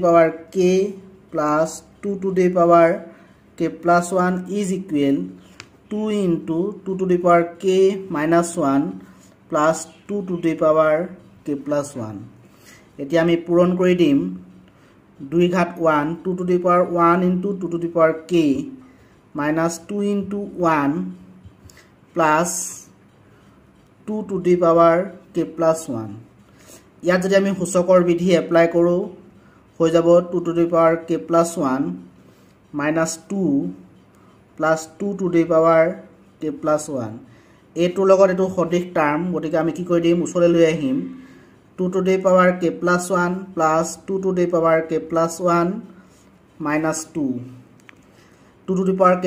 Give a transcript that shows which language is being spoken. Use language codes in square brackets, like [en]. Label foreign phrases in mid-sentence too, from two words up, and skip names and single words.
[en] power k plus 2 to the power k plus 1 is equal 2 into 2 to the power k minus 1 plus 2 to the power k plus 1 [as] এতিয়া আমি পূৰণ কৰি দিম 2 ঘাত 1 [en] 2 to the power 1 into 2 to the power k minus 2 into 1 plus 2 to the power k plus 1 [as] ইয়াত যদি আমি সূচকৰ বিধি এপ্লাই কৰো হৈ যাব [en] 2 to the power k plus 1 minus 2 plus 2 to the power k plus 1 [as] এইটোৰ লগত এইটো সদিশ টাৰ্ম গতিকে আমি কি কৰি দিম ওচৰলৈ লৈ আহিম [en] 2 to the power k plus 1 plus 2 to the power k plus 1 minus 2 2 to the power k